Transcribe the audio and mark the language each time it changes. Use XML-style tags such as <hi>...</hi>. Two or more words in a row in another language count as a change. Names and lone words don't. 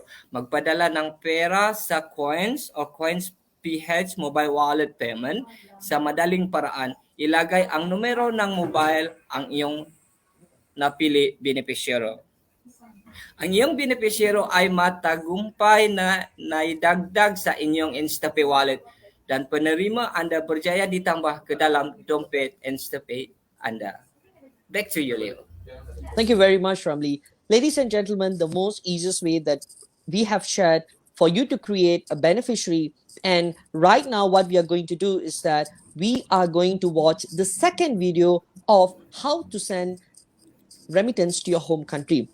<tl>Magpadala ng pera sa Coins o Coins PH</tl> <en>mobile wallet payment</en> <tl>sa madaling paraan. Ilagay ang numero ng mobile ang iyong napili beneficiary. Ang iyong beneficiary ay matagumpay na naidagdag sa inyong Instapay wallet</tl> <ms>dan penerima Anda berjaya ditambah ke dalam dompet Instapay Anda.</ms> <en>Back to you, Leo. Thank you very much, Ramli. Ladies and gentlemen, the most easiest way that we have shared for you to create a beneficiary. And right now, what we are going to do is that we are going to watch the second video of how to send remittance to your home country.</en>